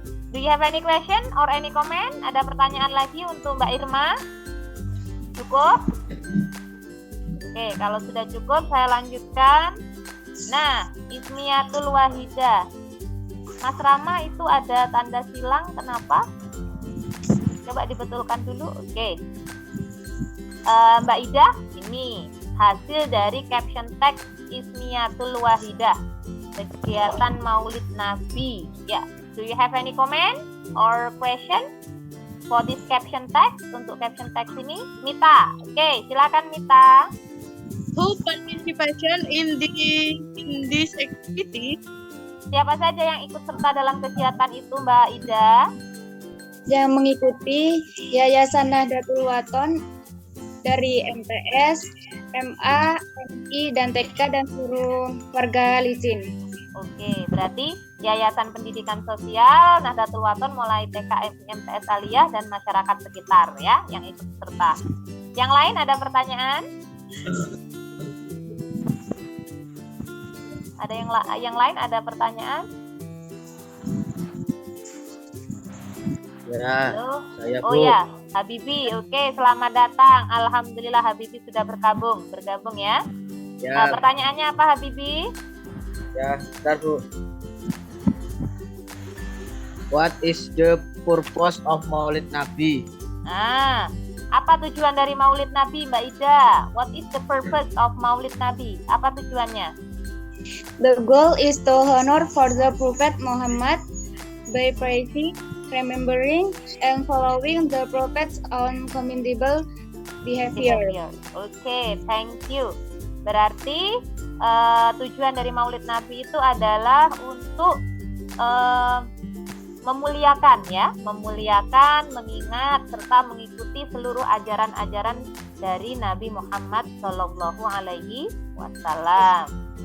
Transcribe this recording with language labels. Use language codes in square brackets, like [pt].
[en] Do you have any question or any comment? [id] Ada pertanyaan lagi untuk Mbak Irma? Cukup? Oke, kalau sudah cukup saya lanjutkan. Nah, Ismiatul Wahidah. Mas Rama itu ada tanda silang, kenapa? Coba dibetulkan dulu. Oke. Mbak Ida, ini hasil dari caption text Ismiatul Wahidah. Kegiatan Maulid Nabi. Ya. [en] Do you have any comment or question for this caption text? [id] Untuk caption text ini, Mita. Oke, silakan Mita. [en] Who participation in this activity? [id] Siapa saja yang ikut serta dalam kegiatan itu, Mbak Ida? Yang mengikuti Yayasan Nahdlatul Wathon dari MTS, MA, MI, dan TK dan seluruh warga Licin. Oke, berarti Yayasan Pendidikan Sosial Nahdlatul Wathon mulai TK, MTS Aliyah dan masyarakat sekitar ya yang ikut serta. Yang lain ada pertanyaan? Ada yang lain ada pertanyaan? Ya, Halo? saya Oh Bu. ya, Habibi. Oke, selamat datang. Alhamdulillah Habibi sudah bergabung ya. Ya, Pertanyaannya apa Habibi? ya, bentar Bu. [en] What is the purpose of Maulid Nabi? [id] Nah, apa tujuan dari Maulid Nabi, Mbak Ida? [en] What is the purpose of Maulid Nabi? [id] Apa tujuannya? [en] The goal is to honor for the Prophet Muhammad by praising, remembering, and following the Prophet's own commendable behavior. Oke, thank you. [id] Berarti tujuan dari Maulid Nabi itu adalah untuk memuliakan ya, mengingat serta mengikuti seluruh ajaran-ajaran dari Nabi Muhammad Shallallahu Alaihi Wasallam.